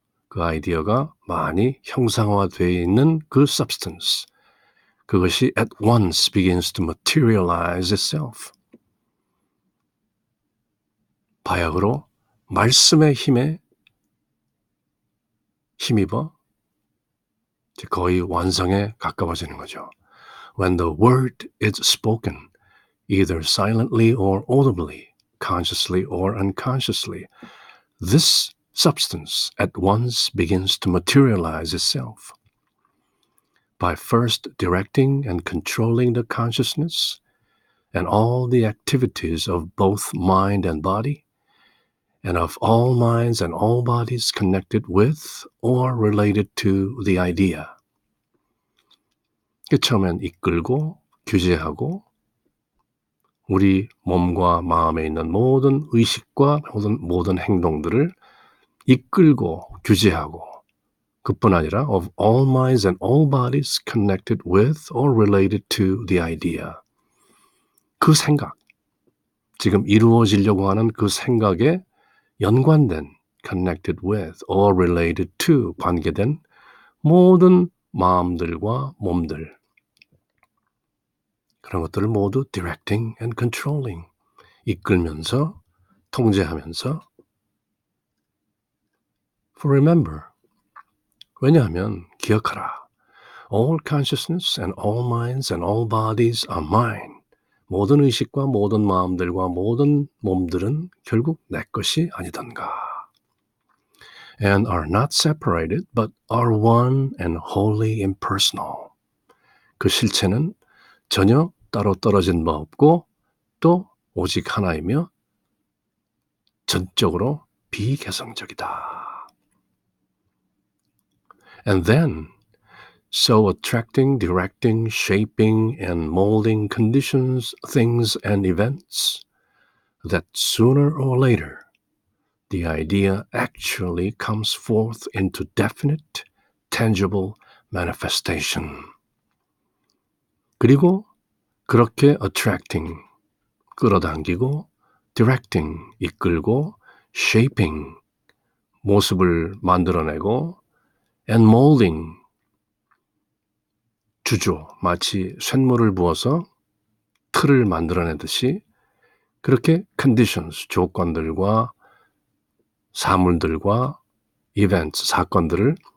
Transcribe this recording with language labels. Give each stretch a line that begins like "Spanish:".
Korean: 그 아이디어가 많이 형상화되어 있는 그 substance, 그것이
English: at once begins to materialize itself.
Korean: 바야흐로 말씀의 힘에 힘입어 거의 완성에 가까워지는 거죠.
English: When the word is spoken, either silently or audibly, consciously or unconsciously, this substance at once begins to materialize itself. By first directing and controlling the consciousness and all the activities of both mind and body, and of all minds and all bodies connected with or related to the idea.
Korean: 처음엔 이끌고 규제하고 우리 몸과 마음에 있는 모든 의식과 모든 행동들을 이끌고 규제하고 그뿐 아니라
English: of all minds and all bodies connected with or related to the idea.
Korean: 그 생각, 지금 이루어지려고 하는 그 생각에 연관된
English: connected with or related to
Korean: 관계된 모든 마음들과 몸들, 그런 것들을 모두
English: directing and controlling,
Korean: 이끌면서 통제하면서
English: for remember,
Korean: 왜냐하면 기억하라.
English: All consciousness and all minds and all bodies are mine.
Korean: 모든 의식과 모든 마음들과 모든 몸들은 결국 내 것이 아니던가.
English: And are not separated, but are one and wholly impersonal.
Korean: 그 실체는 전혀 따로 떨어진 바 없고 또 오직 하나이며 전적으로 비개성적이다.
English: And then, so attracting, directing, shaping, and molding conditions, things, and events, that sooner or later, the idea actually comes forth into definite, tangible manifestation.
Korean: 그리고 그렇게 attracting, 끌어당기고, directing, 이끌고, shaping, 모습을 만들어내고,
English: and molding,
Korean: 주조, 마치 쇳물을 부어서 틀을 만들어내듯이 그렇게 conditions, 조건들과 사물들과 events, 사건들을